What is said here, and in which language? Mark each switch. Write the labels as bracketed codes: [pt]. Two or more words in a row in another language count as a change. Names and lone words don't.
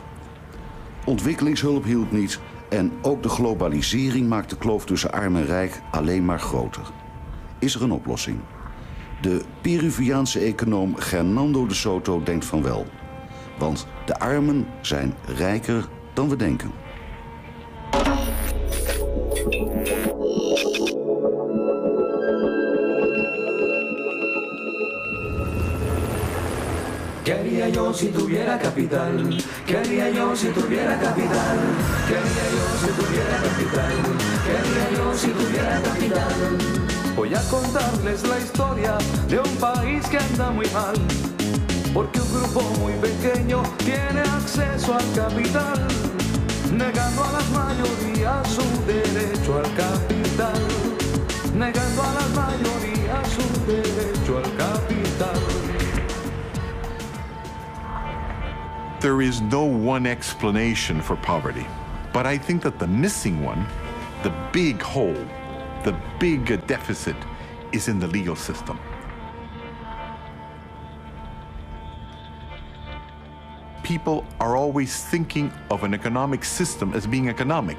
[nl] Ontwikkelingshulp hielp niet en ook de globalisering maakt de kloof tussen arm en rijk alleen maar groter. Is er een oplossing? De Peruaanse econoom Hernando De Soto denkt van wel. Want de armen zijn rijker dan we denken. [es] ¿Qué haría yo si tuviera capital? ¿Qué haría yo si tuviera capital? ¿Qué haría yo si tuviera capital? ¿Qué haría yo si tuviera capital? Voy a contarles la historia de un país que anda muy mal, porque un grupo muy pequeño tiene acceso al capital, negando a las mayorías su derecho al capital, negando a las mayorías su derecho al capital. [en] There is no one explanation for poverty, but I think that the missing one, the big hole, the big deficit, is in the legal system. People are always thinking of an economic system as being economic.